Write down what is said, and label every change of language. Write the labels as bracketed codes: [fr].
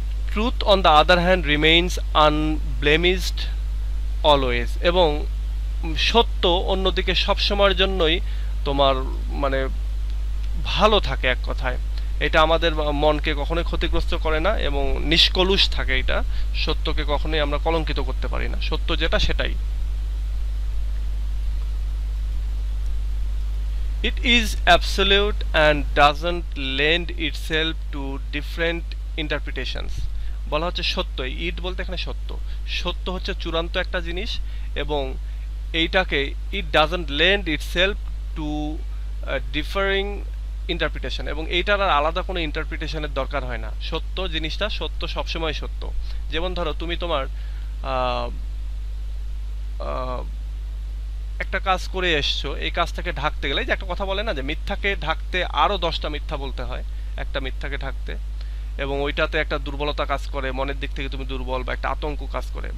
[en] truth on the other hand remains unblemished always, [bn] এবং সত্য অন্যদিকে সবসময়ের জন্যই তোমার মানে ভালো থাকে, এক কথায় এটা আমাদের মনকে কখনোই ক্ষতিগ্রস্ত করে না এবং নিষ্কলুষ থাকে। এটা সত্যকে কখনোই আমরা কলঙ্কিত করতে পারি না, সত্য যেটা সেটাই। [en] It is absolute and doesn't lend itself to different interpretations. [bn] বলা হচ্ছে সত্য, ইট বলতে এখানে সত্য, সত্য হচ্ছে চূড়ান্ত একটা জিনিস, এবং এইটাকে [en] it doesn't lend itself to differing interpretation, [bn] এবং এইটার আর আলাদা কোনো ইন্টারপ্রিটেশনের দরকার হয় না। সত্য জিনিসটা সত্য, সবসময় সত্য। যেমন ধরো তুমি তোমার আহ, আহ, একটা কাজ করে এসছো, এই কাজটাকে ঢাকতে গেলে, যে একটা কথা বলে না যে মিথ্যাকে ঢাকতে আরো 10টা মিথ্যা বলতে হয় একটা মিথ্যাকে ঢাকতে, এবং ওইটাতে একটা দুর্বলতা কাজ করে, মনের দিক থেকে তুমি দুর্বল বা একটা আতঙ্ক কাজ করে।